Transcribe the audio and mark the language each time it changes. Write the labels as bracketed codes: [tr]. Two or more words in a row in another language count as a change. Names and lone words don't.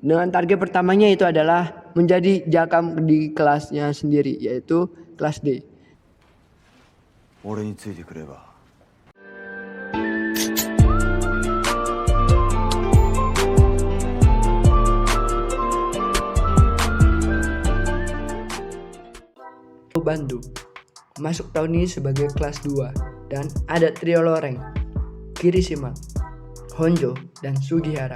[id] Dengan target pertamanya itu adalah menjadi jakam di kelasnya sendiri, yaitu kelas D. [ja] 俺についてくれば [id] Bandung masuk tahun ini sebagai kelas 2 dan ada trio loreng Kirishima, Honjo, dan Sugihara.